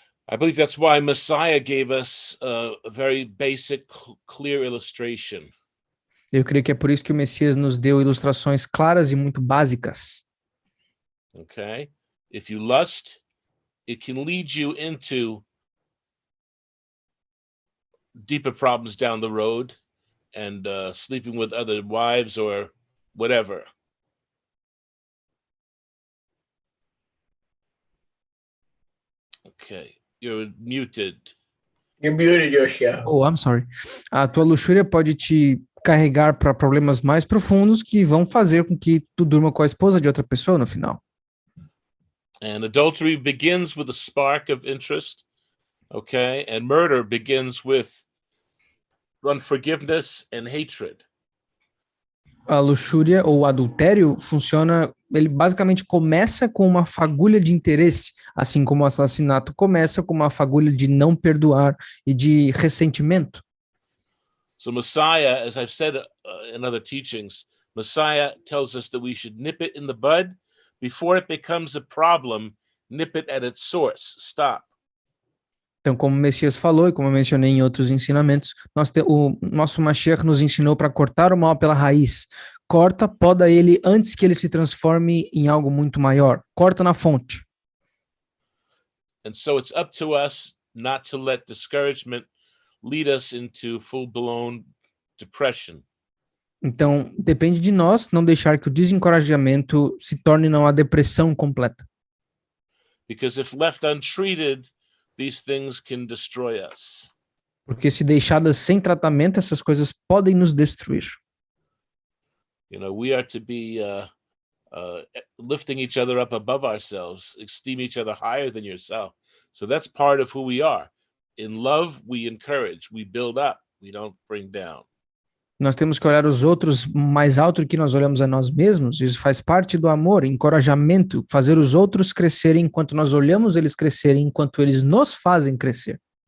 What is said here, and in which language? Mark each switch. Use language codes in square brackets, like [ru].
[en] I believe that's why Messiah gave us a very basic, clear illustration. [pt] Eu creio que é por isso que o Messias nos deu ilustrações claras e muito básicas. [en] Okay? If you lust, it can lead you into deeper problems down the road, and sleeping with other wives or whatever. Okay, you're muted. You're muted, Yoshia. Oh, I'm sorry. [pt] A tua luxúria pode te carregar para problemas mais profundos que vão fazer com que tu durma com a esposa de outra pessoa no final. [en] And adultery begins with a spark of interest, okay? And murder begins with unforgiveness and hatred. [pt] A luxúria ou o adultério funciona, ele basicamente começa com uma fagulha de interesse, assim como o assassinato começa com uma fagulha de não perdoar e de ressentimento. [en] So Messiah, as I've said in other teachings, Messiah tells us that we should nip it in the bud before it becomes a problem. Nip it at its source. Stop. [pt] Então, como o Messias falou, e como eu mencionei em outros ensinamentos, o nosso Mashiach nos ensinou para cortar o mal pela raiz. Corta, poda ele antes que ele se transforme em algo muito maior. Corta na fonte. [en] And so it's up to us not to let discouragement lead us into full-blown depression. [pt] Então, depende de nós não deixar que o desencorajamento se torne uma depressão completa. [en] Because if left untreated, these things can destroy us. [pt] Porque se deixadas sem tratamento, essas coisas podem nos destruir. [en] You know, we are to be lifting each other up above ourselves, esteem each other higher than yourself. So that's part of who we are. In love, we encourage, we build up, we don't bring down. [pt] Nós temos que olhar os outros mais alto do que nós olhamos a nós mesmos. Isso faz parte do amor, encorajamento, fazer os outros crescerem enquanto nós olhamos eles crescerem, enquanto eles nos fazem crescer.